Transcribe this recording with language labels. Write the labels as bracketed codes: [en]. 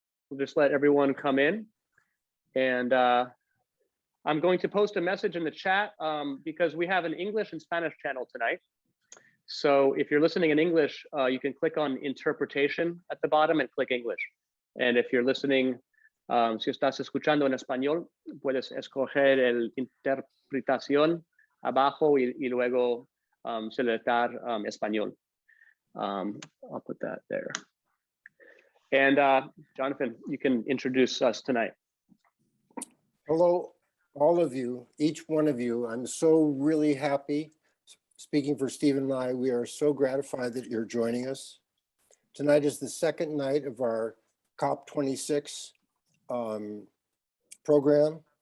[en] We'll just let everyone come in. And I'm going to post a message in the chat because we have an English and Spanish channel tonight. So if you're listening in English, you can click on interpretation at the bottom and click English. And if you're listening, [es] si estás escuchando en español, puedes escoger el interpretación abajo y luego selectar español. [en] I'll put that there. And Jonathan, you can introduce us tonight. Hello, all of you, each one of you. I'm so really happy. Speaking for Stephen and I, we are so gratified that you're joining us. Tonight is the second night of our COP26 program.